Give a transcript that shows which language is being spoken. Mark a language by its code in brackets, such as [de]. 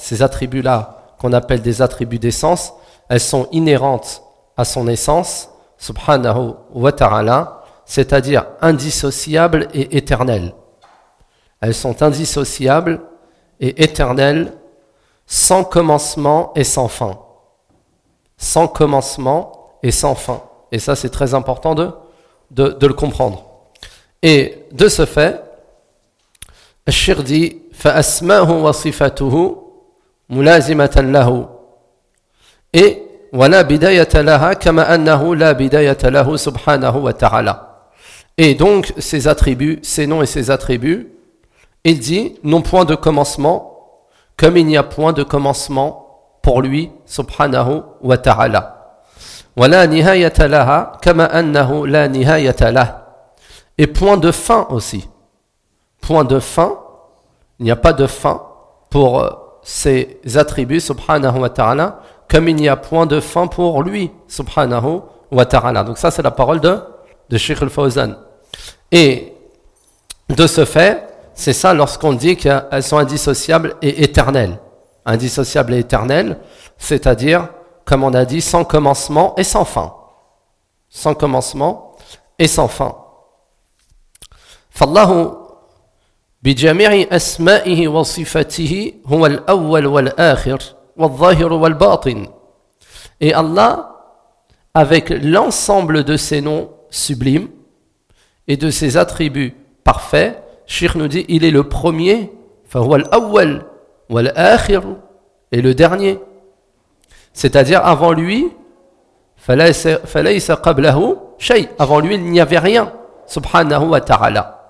[fr] Ces attributs-là, qu'on appelle des attributs d'essence, elles sont inhérentes à son essence, subhanahu wa ta'ala, c'est-à-dire indissociables et éternelles. Elles sont indissociables et éternelles sans commencement et sans fin. Sans commencement et sans fin. Et ça, c'est très important de le comprendre. Et de ce fait, Ash-Shir dit, [ar] فَأَسْمَاهُ وَصِفَتُهُ مُلَازِمَةً لَهُ et وَلَا بِدَيَةَ لَهَا كَمَا أَنَّهُ لَا بِدَيَةَ لَهُ سُبْحَانَهُ وَتَعَالَى. [fr] Et donc, ces attributs, ces noms et ces attributs, il dit, n'ont point de commencement comme il n'y a point de commencement pour lui, subhanahu wa ta'ala. [ar] Wa la nihayata laha, kama annahu la nihayata lah. [fr] Et point de fin aussi. Point de fin, il n'y a pas de fin pour ses attributs, subhanahu wa ta'ala, comme il n'y a point de fin pour lui, subhanahu wa ta'ala. Donc ça c'est la parole de Sheikh Al-Fawzan. Et de ce fait, c'est ça lorsqu'on dit qu'elles sont indissociables et éternelles. Indissociables et éternelles, c'est-à-dire comme on a dit, sans commencement et sans fin. Sans commencement et sans fin. [ar] فالله بجميع أسمائه وصفاته هو الأول والآخر والظاهر والباطن. [fr] Et Allah, avec l'ensemble de ses noms sublimes et de ses attributs parfaits, Cheikh nous dit, il est le premier, [ar] فهو الأول والآخر, [fr] et le dernier. C'est-à-dire avant lui, [ar] فليس قبله شيء, [fr] avant lui il n'y avait rien, سبحانه وتعالى.